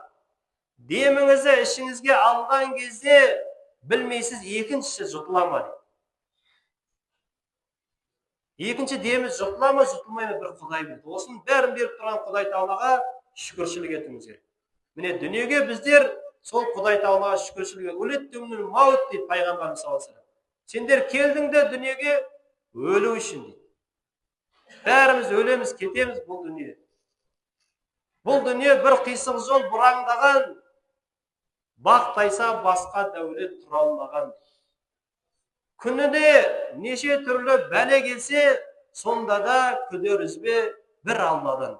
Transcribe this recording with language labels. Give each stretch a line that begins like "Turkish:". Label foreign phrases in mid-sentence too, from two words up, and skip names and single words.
Kazakh: Деміңізді ішіңізге алған кезде білмейсіз, екіншісі жұтыла ма? Екінші деміз жұтыла ма, жұтылмай ма, бір Құдай біледі. Осының бәрін беріп тұрған Құдай Тағалаға шүкіршілік етуіміз керек. Міне дүниеге біздер сол Құдай Тағалаға шүкіршілік ету. Өлеттімнің маут дейді пайғамбарымыз
Arabic: صلى الله عليه وسلم.
Kazakh: Сендер келдіңдер дүниеге өлу үшін дейді. Бәріміз өлеміз, кетеміз бұл дүние. Бұл дүние бір қисық жол бұраңдаған, бақ тайса басқа дәулет тұра алмаған. Күніне неше түрлі бәле келсе, сонда да күдер үзбе бір Алладан.